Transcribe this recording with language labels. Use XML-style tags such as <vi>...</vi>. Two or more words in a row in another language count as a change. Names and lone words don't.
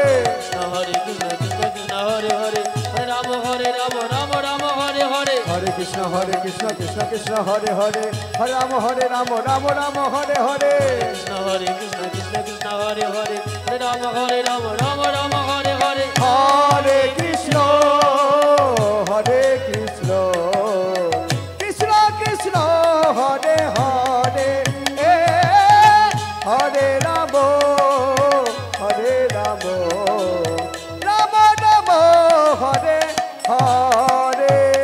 <sa>হরে কৃষ্ণ কৃষ্ণ কৃষ্ণ হরে হরে, হরে রাম রাম রাম হরে হরে, হরে কৃষ্ণ কৃষ্ণ কৃষ্ণ হরে হরে, হরে রাম রাম রাম হরে হরে, কৃষ্ণ হরে কৃষ্ণ কৃষ্ণ কৃষ্ণ হরে হরে, হরে রাম রাম রাম হরে হরে, হরে কৃষ্ণ কৃষ্ণ কৃষ্ণ কৃষ্ণ হরে হরে, হরে রাম রাম রাম হরে হরে।</sa>